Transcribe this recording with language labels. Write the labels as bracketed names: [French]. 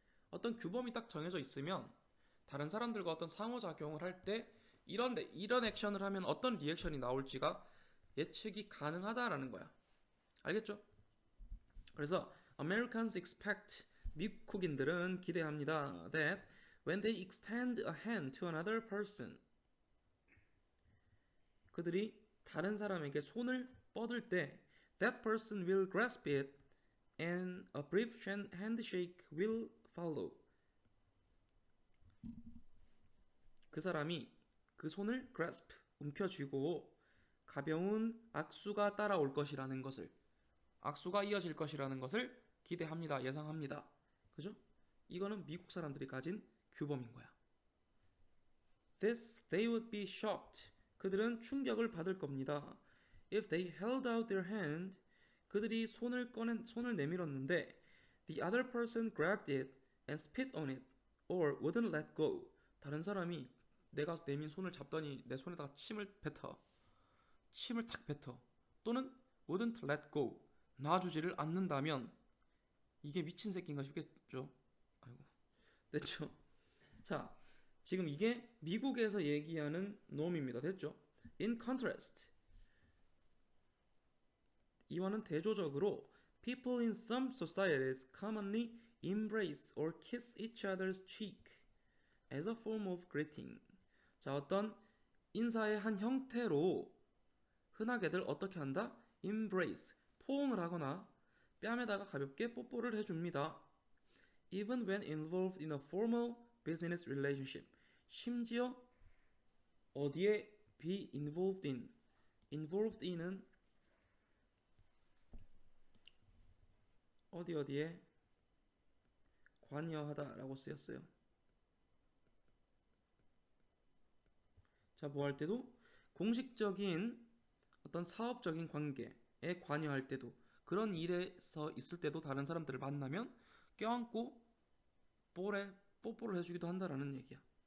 [Korean] 어떤 규범이 딱 정해져 있으면 다른 사람들과 어떤 상호작용을 할 때 이런 액션을 하면 어떤 리액션이 나올지가 예측이 가능하다라는 거야. 알겠죠? 그래서 [English] Americans expect [Korean] 미국인들은 기대합니다. [English] That when they extend a hand to another person [Korean] 그들이 다른 사람에게 손을 뻗을 때 [English] that person will grasp it and a brief handshake will follow. [Korean] 그 사람이 그 손을 grasp 움켜쥐고 가벼운 악수가 따라올 것이라는 것을 악수가 이어질 것이라는 것을 기대합니다. 예상합니다. 그죠? 이거는 미국 사람들이 가진 규범인 거야. [English] This they would be shocked. [Korean] 그들은 충격을 받을 겁니다. [English] If they held out their hand [Korean] 그들이 손을 내밀었는데 [English] the other person grabbed it and spit on it or wouldn't let go. [Korean] 다른 사람이 내가 내민 손을 잡더니 내 손에다가 침을 탁 뱉어. [English] 또는 wouldn't let go. [Korean] 놔주지를 않는다면 이게 미친 새끼인가 싶겠죠. 아이고. 됐죠? 자, 지금 이게 미국에서 얘기하는 놈입니다. 됐죠? [English] In contrast [Korean] 이와는 대조적으로 [English] people in some societies commonly embrace or kiss each other's cheek as a form of greeting. [Korean] 자, 어떤 인사의 한 형태로 흔하게들 어떻게 한다? embrace, 포옹을 하거나 뺨에다가 가볍게 뽀뽀를 해줍니다. [English] Even when involved in a formal business relationship. [Korean] 심지어 어디에 be involved in. involved in은 어디에 관여하다라고 쓰였어요. 자, 뭐 할 때도 공식적인 어떤 사업적인 관계에 관여할 때도 그런 일에서 있을 때도 다른 사람들을 만나면 껴안고 볼에 뽀뽀를 해주기도 한다라는 얘기야.